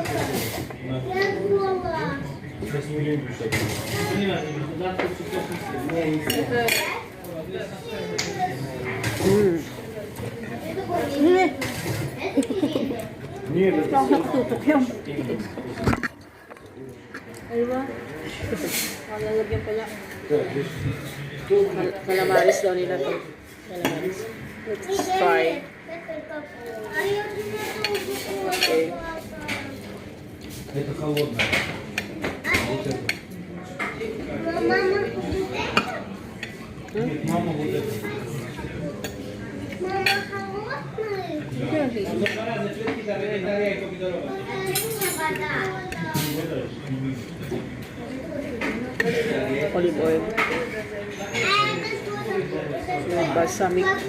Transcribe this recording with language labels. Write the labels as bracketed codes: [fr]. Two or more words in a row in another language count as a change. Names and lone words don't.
[tl] Ito ang nakatutok yun. Ay ba? Lalagyan pala. Calamares daw nila to. Calamares. [en] Let's try. Okay. [ru] Это холодное. Вот это. Нет, мама вот это. [en] Olive oil. Balsamic.